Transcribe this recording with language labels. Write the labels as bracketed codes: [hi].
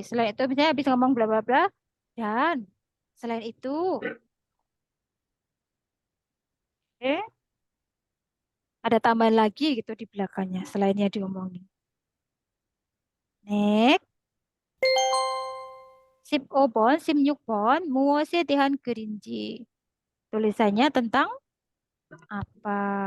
[id] Selain itu, misalnya habis ngomong bla bla bla, dan selain itu, ada tambahan lagi gitu di belakangnya, selainnya diomongin. Next. [ko] 15번, 16번 무엇에 대한 글인지. [id] tulisannya tentang apa?